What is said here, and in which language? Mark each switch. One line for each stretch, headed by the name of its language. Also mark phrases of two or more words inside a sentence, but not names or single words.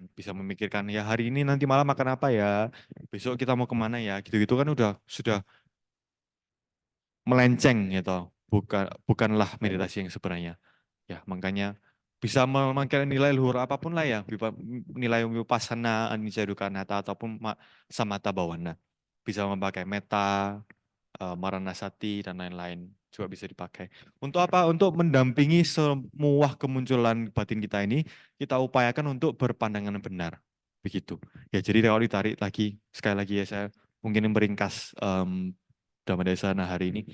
Indonesian: Bisa memikirkan, ya hari ini nanti malam makan apa ya, besok kita mau kemana ya, gitu-gitu kan sudah melenceng gitu. Bukanlah meditasi yang sebenarnya. Ya, makanya bisa memakai nilai luhur apapun lah ya, nilai vipassana,
Pali: anicca dukkha anatta
Indonesian: ataupun
Pali: samatha bawana.
Indonesian: Bisa memakai metta, maranasati dan lain-lain juga bisa dipakai. Untuk apa? Untuk mendampingi semua kemunculan batin kita ini, kita upayakan untuk berpandangan benar. Begitu. Ya, jadi kalau ditarik lagi, sekali lagi ya saya mungkin meringkas Dhammadesana hari ini.